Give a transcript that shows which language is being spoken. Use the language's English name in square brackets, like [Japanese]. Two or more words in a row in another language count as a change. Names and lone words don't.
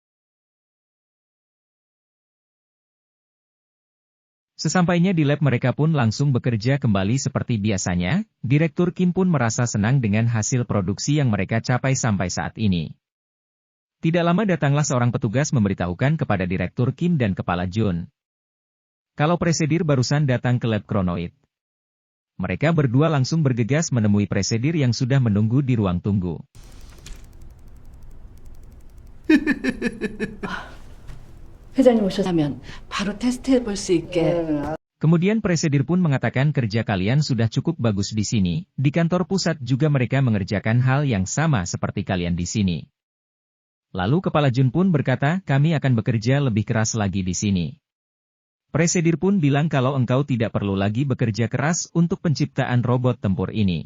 [Indonesian] Sesampainya di lab mereka pun langsung bekerja kembali seperti biasanya, Direktur Kim pun merasa senang dengan hasil produksi yang mereka capai sampai saat ini. Tidak lama datanglah seorang petugas memberitahukan kepada Direktur Kim dan Kepala Jun. Kalau Presidir barusan datang ke lab Kronoid. Mereka berdua langsung bergegas menemui Presidir yang sudah menunggu di ruang tunggu. [Korean] 회장님 오셨다면 바로 테스트해 볼 수 있게. [Indonesian] Kemudian Presidir pun mengatakan kerja kalian sudah cukup bagus di sini, di kantor pusat juga mereka mengerjakan hal yang sama seperti kalian di sini. Lalu Kepala Jun pun berkata, kami akan bekerja lebih keras lagi di sini. Presidir pun bilang kalau engkau tidak perlu lagi bekerja keras untuk penciptaan robot tempur ini.